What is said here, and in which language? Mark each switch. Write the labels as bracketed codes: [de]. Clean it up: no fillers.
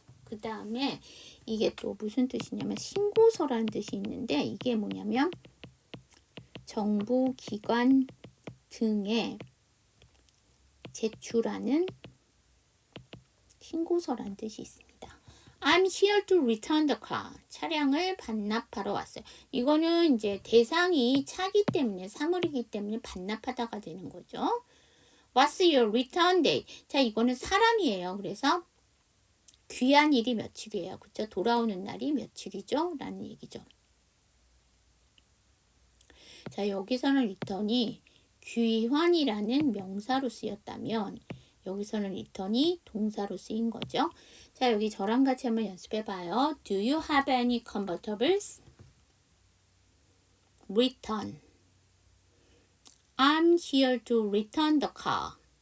[ko] 그 다음에 이게 또 무슨 뜻이냐면 신고서라는 뜻이 있는데, 이게 뭐냐면 정부 기관 등에 제출하는 신고서라는 뜻이 있습니다. [en] I'm here to return the car. [ko] 차량을 반납하러 왔어요. 이거는 이제 대상이 차기 때문에, 사물이기 때문에 반납하다가 되는 거죠. [en] What's your return date? [ko] 자, 이거는 사람이에요. 그래서 귀환일이 며칠이에요. 그쵸? 돌아오는 날이 며칠이죠? 라는 얘기죠. 자, 여기서는 return이 귀환이라는 명사로 쓰였다면 여기서는 return이 동사로 쓰인 거죠. 자, 여기 저랑 같이 한번 연습해 봐요. [en] Do you have any convertibles? Return. I'm here to return the car.